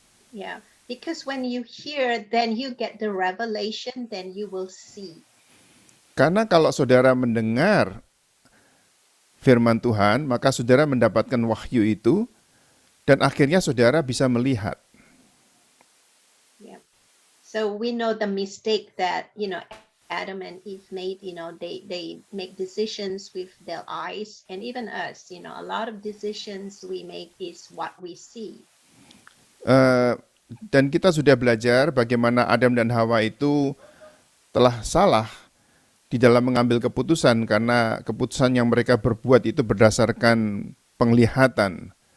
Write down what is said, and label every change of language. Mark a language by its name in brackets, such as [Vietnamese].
[English] Yeah, because when you hear, then you get the revelation, then you will see. [Indonesian] Karena kalau saudara mendengar firman Tuhan, maka saudara mendapatkan wahyu itu, dan akhirnya saudara bisa melihat. [English] Yeah. So we know the mistake that, Adam and Eve made, they make decisions with their eyes, and even us, a lot of decisions we make is what we see. [Indonesian] Dan kita sudah belajar bagaimana Adam dan Hawa itu telah salah di dalam mengambil keputusan, karena keputusan yang mereka berbuat itu berdasarkan penglihatan.